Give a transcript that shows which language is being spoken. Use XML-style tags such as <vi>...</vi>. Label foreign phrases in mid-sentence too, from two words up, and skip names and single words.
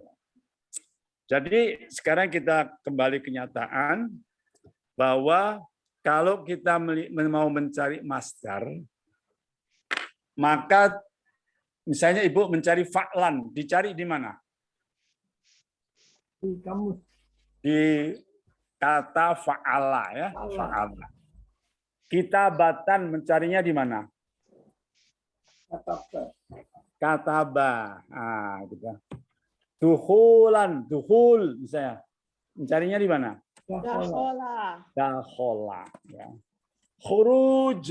<id>Jadi sekarang kita kembali kenyataan bahwa kalau kita mau mencari masdar, maka misalnya Ibu mencari fa'lan, dicari di mana? Di kamus. Di kata fa'ala ya, fa'ala. Kitabatan mencarinya di mana? Kataba. Ah, gitu. Duhulan, duhul misalnya. Mencarinya di mana? Dakhola. Dakhola. Ya. Khuruj.</id>